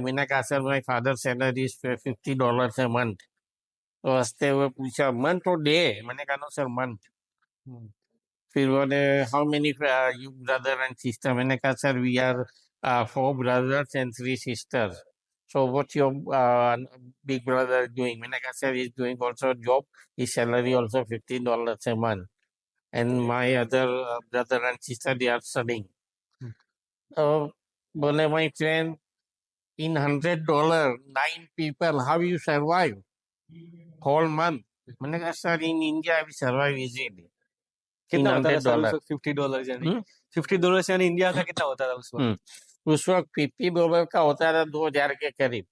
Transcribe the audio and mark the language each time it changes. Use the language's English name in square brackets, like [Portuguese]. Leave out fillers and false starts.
[Hindi] मैंने कहा sir, [English] My father salary is $50 a month. [Hindi] तो हंसते हुए पूछा मंथ और डे? मैंने कहा नो सर, मंथ। फिर बोले [English] How many you brother and sister, मैंने कहा sir we are 4 brothers and 3 sisters. So what's your big brother doing? [Hindi] मैंने कहा [English] sir he's doing also job. His salary also $50 a month. And my other brother and sister they are studying. So [Hindi] बोले [English] my friend in $100 9 people how you survive whole month? [Hindi] मैंने कहा [English] sir in India we survive easily. [Hindi] कितना होता था sir उस [English] $100. [Hindi] वक्त $50 यानी $50 यानी इंडिया का कितना होता था उस वक्त उस वक्त $50 का होता था 2000 के करीब,